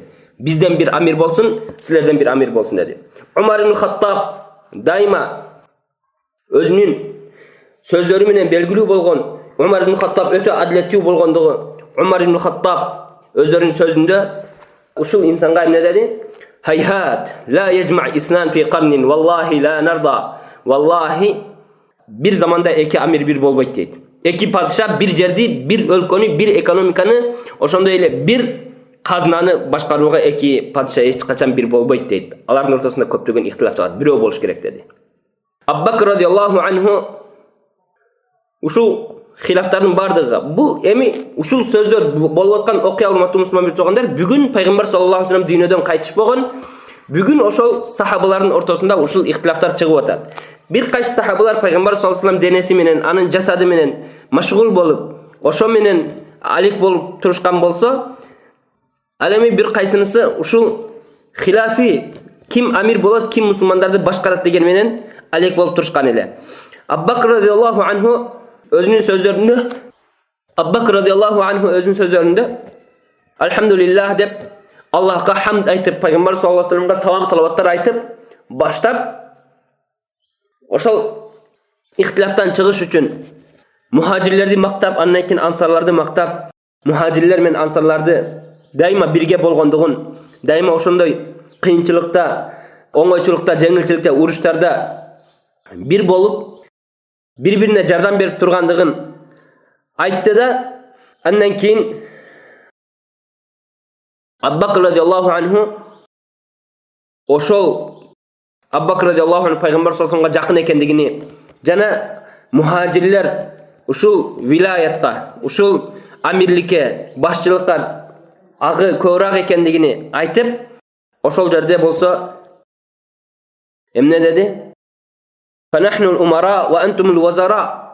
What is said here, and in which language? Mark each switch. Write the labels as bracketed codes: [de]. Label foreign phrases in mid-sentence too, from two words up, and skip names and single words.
[ky] Бизден бир амир болсун, силерден бир амир болсун деди. Умар ибн Хаттаб дайыма өзүнүн сөздөрү менен белгилүү болгон, Умар ибн Хаттаб өтө адилеттүү болгондугу, Умар ибн Хаттаб өздөрүнүн сөзүндө ушул инсанга эмне деди? [ar] هيهات، لا يجتمع اثنان في قرن، والله لا نرضى. [ky] Валлахи бир заманда эки амир бир болбойт дейт. Эки падыша бир жерди, бир өлкөнү, бир экономиканы, ошондой эле бир казнаны башкарууга эки падыша эч качан бир болбойт дейт. Алардын ортосунда көптөгөн ихтилаф чыгат. Бирөө болуш керек деди. Абу Бакр [ar] رضي الله عنه [ky] ушул хилафтардын бардыгы бул эми ушул сөздөр болуп аткан окуя урматтуу мусулман туугандар бүгүн пайгамбар [ar] صلى الله عليه وسلم [ky] дүйнөдөн кайтыш болгон. Бүгүн ошол сахабалардын ортосунда ушул ихтилафтар чыгып атат. Бир кайсы сахабалар пайгамбар [ar] صلى الله عليه وسلم [ky] денеси менен, анын жасады менен машгул болуп, ошо менен алик болуп турушкан болсо, ал эми бир кайсынысы ушул хилафи ким амир болот, ким мусулмандарды башкарат деген менен алик болуп турушкан эле. Абу Бакр [ar] رضي الله عنه [ky] өзүнүн сөздөрүндө Алхамдулиллах деп Аллахка хамд айтып, пайгамбар [ar] صلى الله عليه وسلم [ky] салам салаваттар айтып баштап, ошол ихтилафтан чыгыш үчүн мухажирлерди мактап, андан кийин ансарларды мактап, мухажирлер менен ансарларды дайыма бирге болгондугун, дайыма ошондой кыйынчылыкта, оңойчулукта, жеңилчиликте, уруштарда бир болуп, бири-бирине жардам берип тургандыгын айтты да, андан кийин Абу Бакр [ar] رضي الله عنه [ky] ошол Абу Бакр [ar] رضي الله عنه [ky] пайгамбар [ar] صلى الله عليه وسلم [ky] жакын экендигини жана мухажирлер ушул вилаятка, ушул амирликке, башчылыкка агы көбүрөөк экендигини айтып, ошол жерде болсо эмне деди? [ar] فنحن الأمراء وأنتم الوزراء.